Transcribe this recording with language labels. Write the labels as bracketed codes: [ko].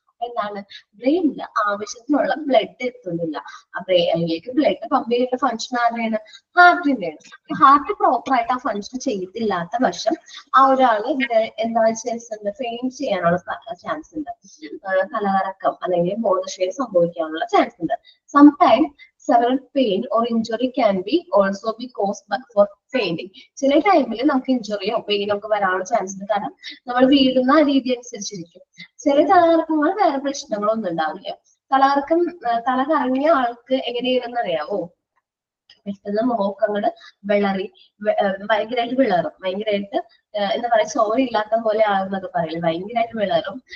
[ml] എന്താണ്, ബ്രെയിനിൽ ആവശ്യത്തിനുള്ള ബ്ലഡ് എത്തുന്നില്ല. ബ്രെയിനിലേക്ക് ബ്ലഡ് പമ്പ് ചെയ്യേണ്ട ഫംഗ്ഷൻ ആരുടെയാണ്, ഹാർട്ടിന്റെയാണ്. ഹാർട്ട് പ്രോപ്പർ ആയിട്ട് ആ ഫംഗ്ഷൻ ചെയ്തില്ലാത്ത പക്ഷം ആ ഒരാള് എന്താ ചാൻസ്, ഫെയിന്റ് ചെയ്യാനുള്ള ചാൻസ് ഉണ്ട്, തലകറക്കം അല്ലെങ്കിൽ ബോധക്ഷയം സംഭവിക്കാനുള്ള ചാൻസ് ഉണ്ട്. [en] Sometimes several pain or injury can also be caused for fainting. [ml] ചില ടൈമിൽ നമുക്ക് ഇഞ്ചുറിയോ പെയിനോ ഒക്കെ വരാനുള്ള ചാൻസ് ഉണ്ട്, കാരണം നമ്മൾ വീഴുന്ന രീതി അനുസരിച്ചിരിക്കും. ചില തലകറക്കങ്ങൾ വേറെ പ്രശ്നങ്ങളൊന്നും ഉണ്ടാവില്ല. തല കറങ്ങിയ ആൾക്ക് എങ്ങനെയാണെന്ന് അറിയാവോ, പെട്ടെന്ന് മുഖങ്ങട് വിളറി ഭയങ്കരമായിട്ട് വിളറും, ഭയങ്കരമായിട്ട് എന്താ പറയാ ചോരയില്ലാത്ത പോലെ ആകുന്നൊക്കെ പറയില്ല, ഭയങ്കരമായിട്ട് വിളറും.